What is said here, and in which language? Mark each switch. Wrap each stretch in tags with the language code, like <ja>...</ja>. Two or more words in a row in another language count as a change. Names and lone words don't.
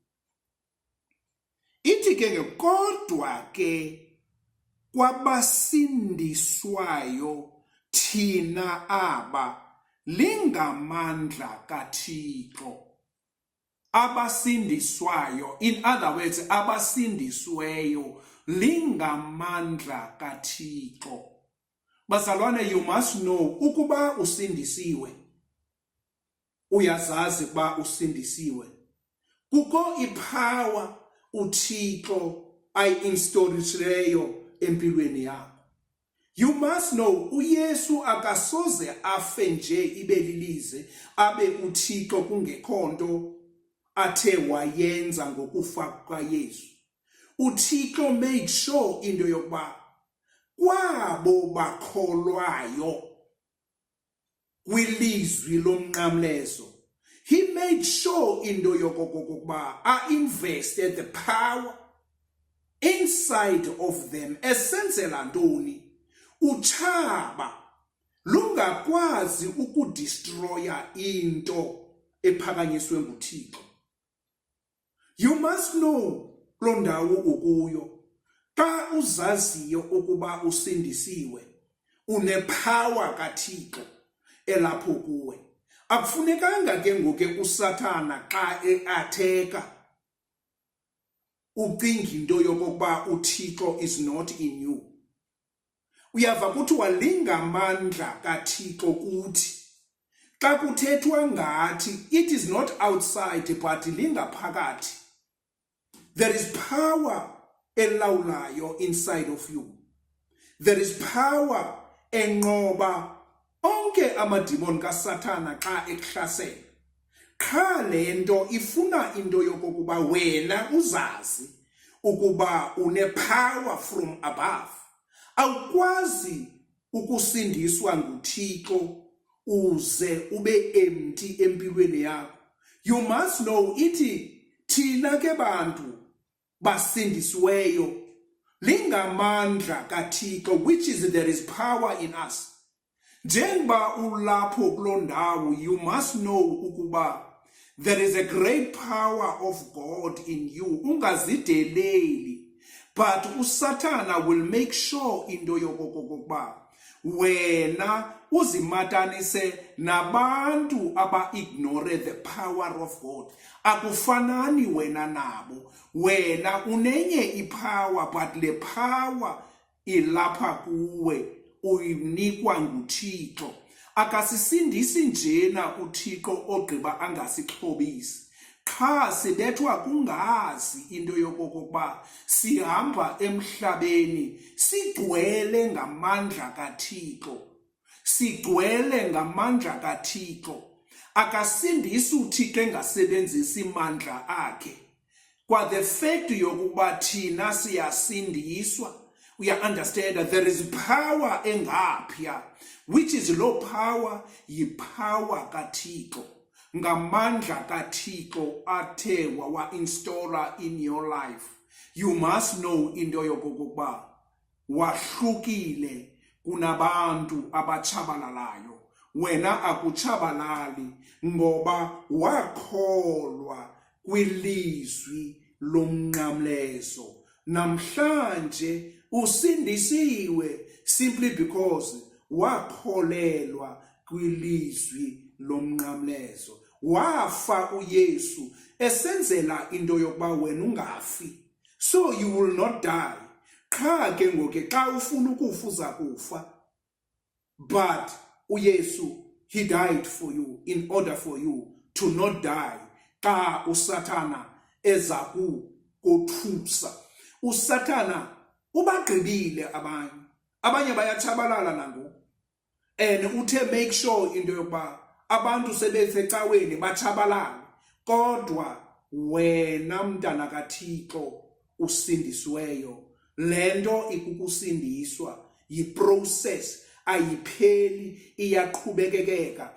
<xh>Ithi ke kodwa ke kwabasindiswayo thina aba lingamandla kaThixo. Abasindiswayo,</xh> <en>in other words,</en> <xh>abasindisweyo lingamandla kaThixo. Bazalwane,</xh> <en>you must know</en> <xh>ukuba usindisiwe, uyazazi ba usindisiwe, kukho ipower uThixo ayinstolisileyo empilweni yakho.</xh> <en>You must know</en> <xh>uYesu akasoze afe nje ibe lilize abe uThixo kungekho nto athe wayenza ngokufa kwaYesu. uThixo</xh> <en>made sure</en> <xh>into yokuba kwabo bakholwayo kwilizwi lomnqamlezo,</xh> <en>he made sure</en> <xh>into yokokuba</xh> <en>invested the power inside of them.</en> <xh>Esenzela ntoni? Utshaba lungakwazi ukudestroya into ephakanyiswe nguThixo.</xh> <en>You must know</en> <xh>lo ndawo ukuyo. Xa uzaziyo ukuba usindisiwe, unepower kaThixo elapho kuwe. Akufunekanga ke ngoku uSathana xa eatheka ucinga into yokokuba uThixo</xh> <en>is not in you.</en> <xh>Uyava kuthiwa lingamandla kaThixo kuthi. Xa kuthethwa ngathi,</xh> <en>it is not outside but lingaphakathi. There is power elawulayo inside of you. There is power</en> <xh>enqoba onke amadimoni kaSathana xa ekuhlasela. Qha le nto ifuna into yokokuba wena uzazi ukuba une-power</xh> <en>from above.</en> <xh>Awukwazi ukusindiswa nguThixo uze ube empty empilweni yakho.</xh> <en>You must know</en> <xh>ithi thina ke bantu basindisiweyo lingamandla kaThixo,</xh> <en>which is there is power in us.</en> <xh>Njengoba ulapho kuloo ndawo,</xh> <en>you must know ukuba there is a great power of God in you.</en> <xh>Ungazideleli. But uSathana</xh> <en>will make sure</en> <xh>into yokokuba wena uzimatanise nabantu aba-ignore</xh> <en>the power of God.</en> <xh>Akufanani wena nabo. Wena unenye ipower, but le power ilapha kuwe uyinikwa nguThixo. Akasisindisi njena uThixo ogqiba angasixhobisi. Qha sibethwa kungazi into yokokuba sihamba emhlabeni sigcwele ngamandla kaThixo. Sigcwele ngamandla kaThixo. Akasindisi uThixo engasebenzisi imandla akhe. Kwa</xh> <en>the fact</en> <xh>yokuba thina siyasindiswa,</xh> <en>we understand that there is power engapha, which is low power,</en> <xh>yipower kaThixo. Ngamandla kaThixo athe wawa installer</xh> <en>in your life. You must know</en> <xh>into yokokuba wahlukile kunabantu abachabalalayo. Wena akuchabalali ngoba wakholwa kwilizwi lomnqamlezo. Namhlanje usindisiwe</xh> <en>simply because</en> <xh>wakholelwa kwilizwi lomnqamlezo. Wafa uYesu esenzela into yokuba wena ungafi,</xh> <en>so you will not die.</en> <xh>Qha ke ngoku xa ufuna ukufa uza kufa, but uYesu,</xh> <en>he died for you in order for you to not die.</en> <xh>Xa uSathana eza kukothusa, uSathana ubagqibile abanye bayatshabalala nangoku, and uthe</xh> <en>make sure</en> <xh>into yokuba abantu sebesecaweni batshabalale, kodwa wena mntana kaThixo usindisiweyo, lento ikukusindiswa yiprocess, ayipheli, iyaqhubekekeka.</xh>